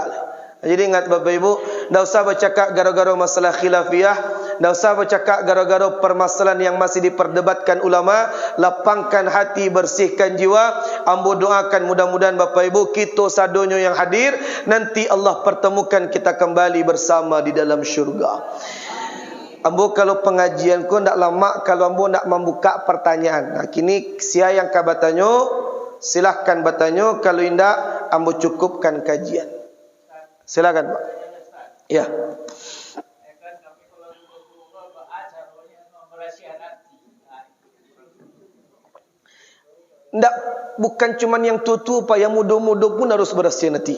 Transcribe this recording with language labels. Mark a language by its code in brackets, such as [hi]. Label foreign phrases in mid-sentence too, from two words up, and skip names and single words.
[id] Jadi ingat Bapak Ibu, tak usah bercakap gara-gara masalah khilafiyah, tak usah bercakap gara-gara permasalahan yang masih diperdebatkan ulama. Lapangkan hati, bersihkan jiwa. Ambo doakan mudah-mudahan Bapak Ibu kita sadonyo yang hadir nanti Allah pertemukan kita kembali bersama di dalam syurga. [min] Ambo kalau pengajian ku ndak lama kalau ambo nak membuka pertanyaan. Kini sia yang ka bertanya, silahkan bertanya. Kalau indak ambo cukupkan kajian. [id] Silakan Pak. Ya. Ndak, bukan cuma yang tua-tua Pak, yang muda-muda pun harus bersihin hati.